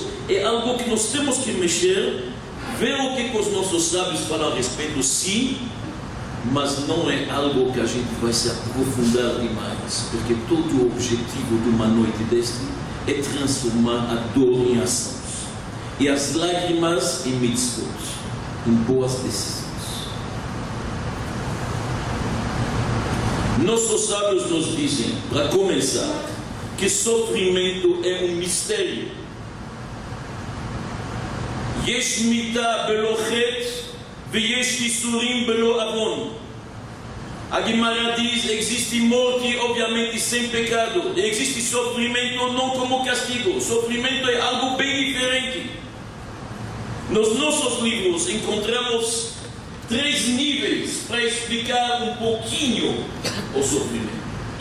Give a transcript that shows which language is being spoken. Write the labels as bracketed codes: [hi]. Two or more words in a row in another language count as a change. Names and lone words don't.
[pt] É algo que nós temos que mexer, ver o que os nossos sábios falam a respeito, sim, mas não é algo que a gente vai se aprofundar demais, porque todo o objetivo de uma noite deste é transformar a dor em ações e as lágrimas em mitzvot, em boas decisões. Nossos sábios nos dizem, para começar, que sofrimento é um mistério. [he] יש מיתה בלא חטא ויש יסורים בלא עון. [pt] A Guimarães diz, existe morte obviamente sem pecado, e existe sofrimento não como castigo. Sofrimento é algo bem diferente. Nos nossos livros encontramos 3 níveis para explicar um pouquinho o sofrimento.